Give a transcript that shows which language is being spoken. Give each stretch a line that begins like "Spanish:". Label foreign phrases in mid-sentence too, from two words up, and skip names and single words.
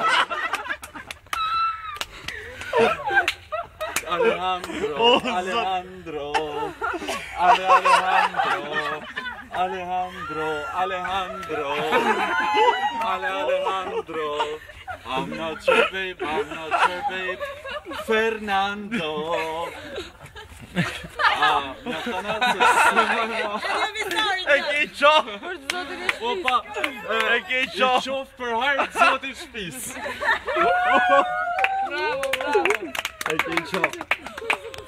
English: Alejandro, Alejandro, Alejandro. I'm not your babe, I'm not your babe. Fernando.
Albanian: E ke qof! Opa, E ke i qof! qof për hajrë zotit shpis. Bravo, bravo. E ke qof!